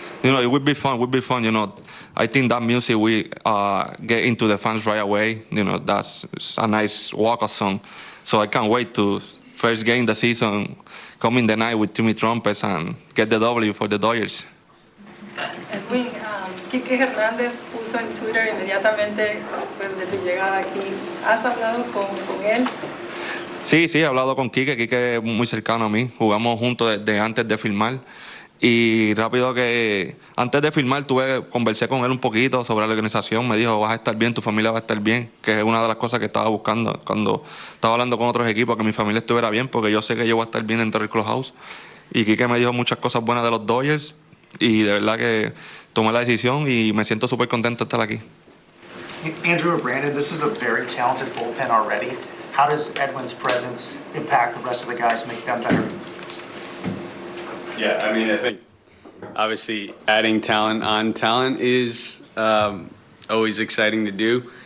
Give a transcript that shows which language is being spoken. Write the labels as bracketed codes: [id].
[en] It would be fun. I think that music we get into the fans right away. You know, that's a nice walk-up song. So I can't wait to first game the season, come in the night with Timmy Trumpet and get the W for the Dodgers. [es] Edwin, Quique Hernández puso en Twitter inmediatamente después de tu llegada aquí. ¿Has hablado con él? Sí, he hablado con Quique. Quique es muy cercano a mí. Jugamos juntos desde antes de filmar. Y rápido que antes de filmar conversé con él un poquito sobre la organización. Me dijo, vas a estar bien, tu familia va a estar bien, que es una de las cosas que estaba buscando cuando estaba hablando con otros equipos, que mi familia estuviera bien, porque yo sé que yo voy a estar bien dentro del clubhouse. Y Quique me dijo muchas cosas buenas de los Dodgers y de verdad que tomé la decisión y me siento súper contento de estar aquí. [en] Andrew or Brandon, this is a very talented bullpen already. How does Edwin's presence impact the rest of the guys, make them better? Yeah, I mean, I think obviously adding talent on talent is always exciting to do.